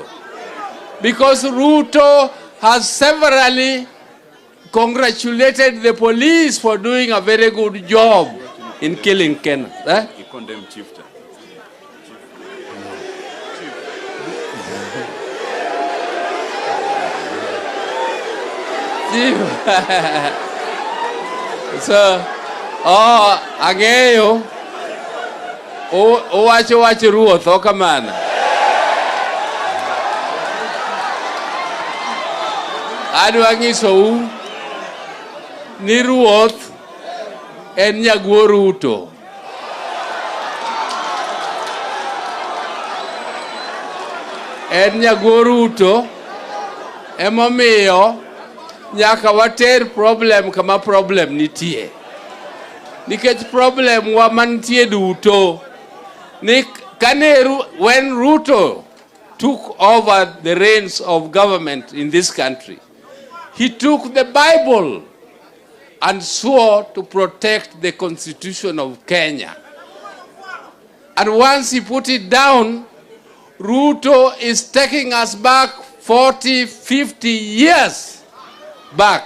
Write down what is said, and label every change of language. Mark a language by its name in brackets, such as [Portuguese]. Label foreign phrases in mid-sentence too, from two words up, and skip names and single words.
[English] Because RUTO has severally congratulated the police for doing a very good job in killing Ken. He condemned chieftain. So, [Luo (Kenya and Tanzania)] ang'eyo, wacho ruoth, okamana. Adwa ng'isou ni ruoth en nyaguo RUTO. En nyaguo RUTO, emomiyo nyaka [English] water problem [Luo (Kenya and Tanzania)] kama problem nitie. Nikech problem wa mantie duto. [English] When RUTO took over the reins of government in this country, he took the Bible and swore to protect the Constitution of Kenya. And once he put it down, RUTO is taking us back 40, 50 years back.